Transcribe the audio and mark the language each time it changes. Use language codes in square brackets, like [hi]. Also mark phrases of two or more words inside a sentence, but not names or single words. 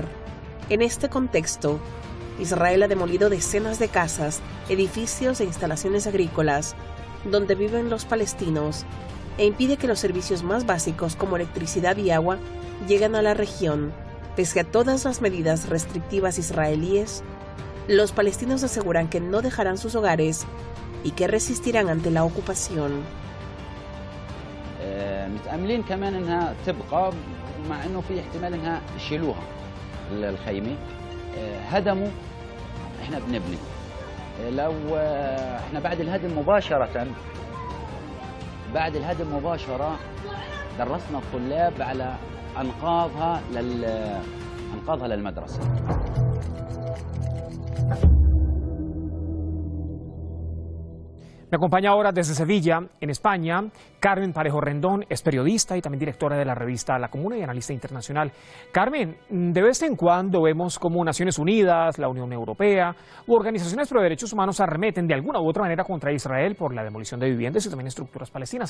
[es] En este contexto, Israel ha demolido decenas de casas, edificios e instalaciones agrícolas, donde viven los palestinos, e impide que los servicios más básicos como electricidad y agua lleguen a la región. Pese a todas las medidas restrictivas israelíes, los palestinos aseguran que no dejarán sus hogares y que resistirán ante la ocupación. [ar] متأملين كمان انها تبقى مع انه في احتمال انها يشيلوها الخيمة. هدموا، احنا بنبني. لو احنا بعد الهدم مباشرة درسنا الطلاب على انقاذها للمدرسة. [es] Me acompaña ahora desde Sevilla, en España, Carmen Parejo Rendón, es periodista y también directora de la revista La Comuna y analista internacional. Carmen, de vez en cuando vemos cómo Naciones Unidas, la Unión Europea u organizaciones pro derechos humanos arremeten de alguna u otra manera contra Israel por la demolición de viviendas y también estructuras palestinas.